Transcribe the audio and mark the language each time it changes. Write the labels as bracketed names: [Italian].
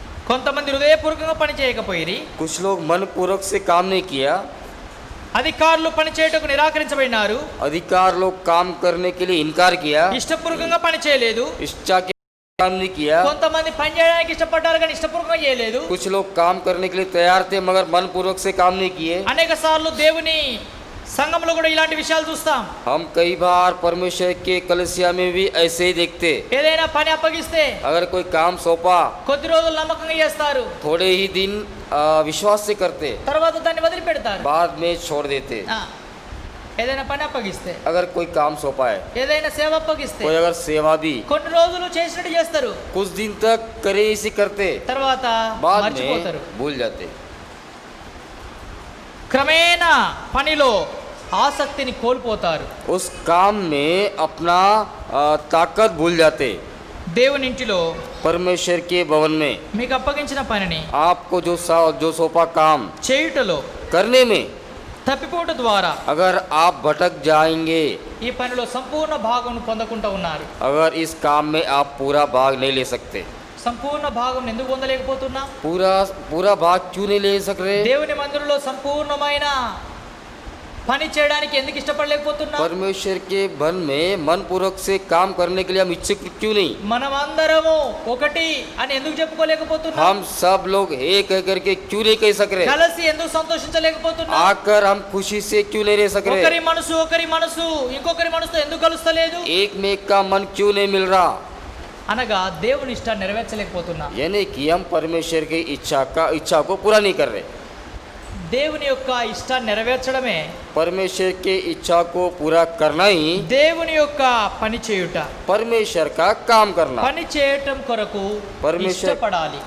[Telugu] కొంతమంది హృదయపూర్వకంగా పని చేయకపోయిరి, [Hindi] कुछ लोग मन पूर्वक से काम नहीं किया, [Telugu] అధికారులు పని చేయటకు నిరాకరించబడినారు, [Hindi] अधिकार लोग काम करने के लिए इनकार किया, [Telugu] ఇష్టపూర్వకంగా పని చేయలేదు. [Hindi] इच्छा के काम नहीं किया। [Telugu] కొంతమంది పని చేయడానికి ఇష్టపడ్డారు కానీ ఇష్టపూర్వకంగా చేయలేదు. [Hindi] कुछ लोग काम करने के लिए तैयार थे मगर मन पूर्वक से काम नहीं किए। [Telugu] అనేక సార్లు దేవుని సంఘంలో కూడా ఇలాంటి విషయాలు చూస్తాం. [Hindi] हम कई बार परमेश्वर के कलीसिया में भी ऐसे ही देखते, [Telugu] ఏదైనా పని అప్పగిస్తే [Hindi] अगर कोई काम सौंपा [Telugu] కొద్ది రోజులు నమ్మకంగా చేస్తారు, [Hindi] थोड़े ही दिन विश्वास से करते, [Telugu] తర్వాత దాన్ని వదిలిపెడతారు. [Hindi] बाद में छोड़ देते। [Telugu] ఆ, ఏదైనా పని అప్పగిస్తే, [Hindi] अगर कोई काम सौंपा है, [Telugu] ఏదైనా సేవ అప్పగిస్తే [Hindi] कोई अगर सेवा भी [Telugu] కొన్ని రోజులు చేసినట్టు చేస్తారు, [Hindi] कुछ दिन तक करे इसी करते, [Telugu] తర్వాత [Hindi] बाद [Telugu] మర్చిపోతారు. [Hindi] में भूल जाते। [Telugu] క్రమేణా పనిలో ఆసక్తిని కోల్పోతారు. [Hindi] उस काम में अपना ताकत भूल जाते। [Telugu] దేవుని ఇంటిలో [Hindi] परमेश्वर के भवन में [Telugu] మీకు అప్పగించిన పనిని [Hindi] आपको जो सौंपा काम [Telugu] చేయుటలో [Hindi] करने में [Telugu] తప్పిపోవట ద్వారా [Hindi] अगर आप भटक जाएंगे, [Telugu] ఈ పనిలో సంపూర్ణ భాగం పొందకుండా ఉన్నారు. [Hindi] अगर इस काम में आप पूरा भाग नहीं ले सकते, [Telugu] సంపూర్ణ భాగం ఎందుకు పొందలేకపోతున్నా? [Hindi] पूरा भाग क्यों नहीं ले सक रहे? [Telugu] దేవుని మందిరంలో సంపూర్ణమైన పని చేయడానికి ఎందుకు ఇష్టపడలేకపోతున్నా? [Hindi] परमेश्वर के भवन में मन पूर्वक से काम करने के लिए हम इच्छुक क्यों नहीं? [Telugu] మనమందరము ఒకటి అని ఎందుకు చెప్పుకోలేకపోతున్నా? [Hindi] हम सब लोग एक करके क्यों नहीं कह सक रहे? [Telugu] కలిసి ఎందుకు సంతోషించలేకపోతున్నా? [Hindi] आकर हम खुशी से क्यों नहीं रह सक [Telugu] ఒకరి [Hindi] रहे? [Telugu] మనసు ఇంకొకరి మనసుతో ఎందుకు కలుస్తలేదు? [Hindi] एक में एक का मन क्यों नहीं मिल रहा? [Telugu] అనగా దేవుని ఇష్టాన్ని నెరవేర్చలేకపోతున్నా. [Hindi] यानी कि हम परमेश्वर की इच्छा को पूरा नहीं कर रहे। [Telugu] దేవుని యొక్క ఇష్టాన్ని నెరవేర్చడమే [Hindi] परमेश्वर के इच्छा को पूरा करना ही [Telugu] దేవుని యొక్క పని చేయుట. [Hindi] परमेश्वर का काम करना। [Telugu] పని చేయటం కొరకు [Hindi] परमेश्वर [Telugu] ఇష్టపడాలి.